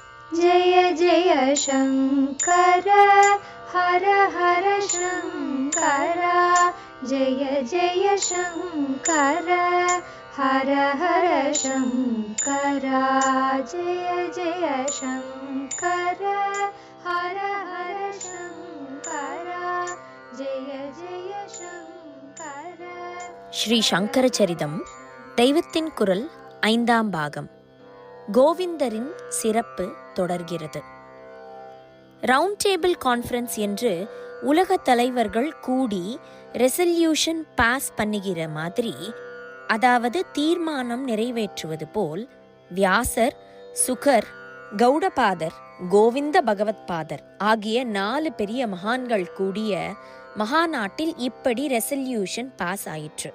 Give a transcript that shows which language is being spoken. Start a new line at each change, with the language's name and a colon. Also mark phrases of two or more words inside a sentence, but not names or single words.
Sanskrit: जय जय शङ्कर हर हर शङ्कर जय जय शङ्कर हर हर शङ्कर जय जय शङ्कर हर हर शङ्कर जय जय शङ्कर.
Tamil: ஸ்ரீ சங்கர சரிதம் தெய்வத்தின் குரல் 5ஆம் பாகம். கோவிந்தரின் சிறப்பு தொடர்கிறது.
English: round table conference
Tamil: என்று உலக தலைவர்கள் கூடி
English: resolution pass
Tamil: பண்ணுகிற மாதிரி, அதாவது தீர்மானம் நிறைவேற்றுவது போல், வியாசர், சுகர், கௌடபாதர், கோவிந்த பகவத்பாதர் ஆகிய 4 பெரிய மகான்கள் கூடிய மகாநாட்டில் இப்படி
English: resolution pass
Tamil: ஆயிற்று.